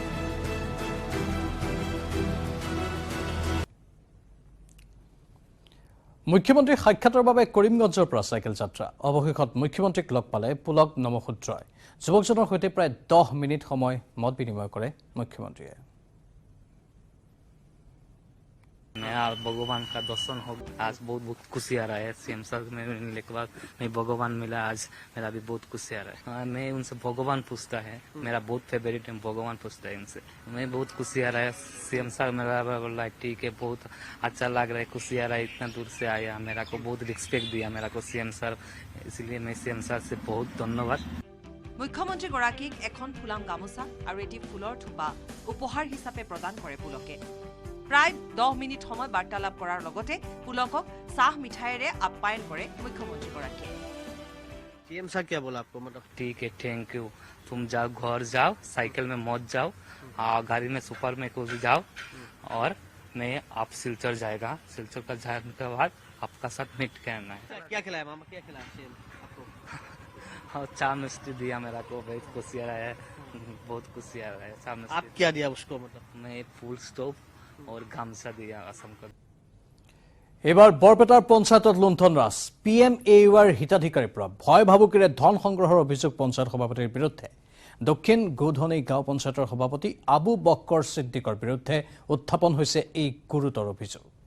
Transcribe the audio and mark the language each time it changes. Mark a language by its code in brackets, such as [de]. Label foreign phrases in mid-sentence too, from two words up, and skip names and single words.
[as] মুখ্যমন্ত্ৰীৰ সাক্ষাতৰ বাবে কৰিমগঞ্জৰ পৰা চাইকেল যাত্ৰা। অৱশেষত মুখ্যমন্ত্ৰীক লগ পালে পুলক নমশূদ্ৰই। যুৱকজনৰ সৈতে প্ৰায় 10 মিনিট সময় মত বিনিময় কৰে মুখ্যমন্ত্ৰীয়ে। [hi] भगवान का दर्शन हो, आज बहुत बहुत खुशी आ रहा है। सीएम सर में मिलने के बाद मैं भगवान मिला, आज मेरा भी बहुत खुशी आ रहा है। मैं उनसे भगवान पूछता है, मेरा बहुत फेवरेट है, भगवान पूछता है उनसे। मैं बहुत खुशी आ रहा है। सीएम सर मेरा बोला ठीक है, बहुत अच्छा लग रहा है, खुशी आ रहा है, इतना दूर से आया, मेरा को बहुत रिस्पेक्ट दिया मेरा को सीएम सर, इसलिए मैं सीएम सर से बहुत धन्यवाद। [as] মুখ্যমন্ত্ৰী গৰাকীক এখন ফুলাম গামোচা আৰু এটি ফুলৰ থোপা উপহাৰ হিচাপে প্ৰদান কৰে পুলকে। প্ৰায় 10 মিনিট সময় বাৰ্তালাপ কৰাৰ লগতে পুলকক চাহ মিঠাইৰে আপ্যায়ন কৰে মুখ্যমন্ত্ৰীগৰাকীয়ে। [hi] सीएम साहब क्या बोला आपको? मतलब ठीक है, थैंक यू। तुम जाओ, घर जाओ, साइकिल में मत जाओ, गाड़ी में सुपर में को भी जाओ, और मैं आप सिलचर जाएगा, सिलचर का जाने के बाद आपका साथ मीट करना है। क्या खिलाया मामा, क्या खिलाया सीएम आपको? और चाय मिस्टी दिया मेरा को, बहुत खुशी आ रहा है, बहुत खुशी आ रहा है। चाय आप मिस्टी क्या दिया उसको? मतलब मैं फुल स्टॉप और गामछा दिया असम का। [as] এবাৰ বৰপেটাৰ পঞ্চায়তত লুণ্ঠন ৰাজ। PMAUৰ হিতাধিকাৰীৰ পৰা ভয় ভাবুকিৰে ধন সংগ্ৰহৰ অভিযোগ পঞ্চায়ত সভাপতিৰ বিৰুদ্ধে। দক্ষিণ গোধনী গাঁও পঞ্চায়তৰ সভাপতি আবু বক্কৰ ছিদ্দিকৰ বিৰুদ্ধে উত্থাপন হৈছে এই গুৰুতৰ অভিযোগ।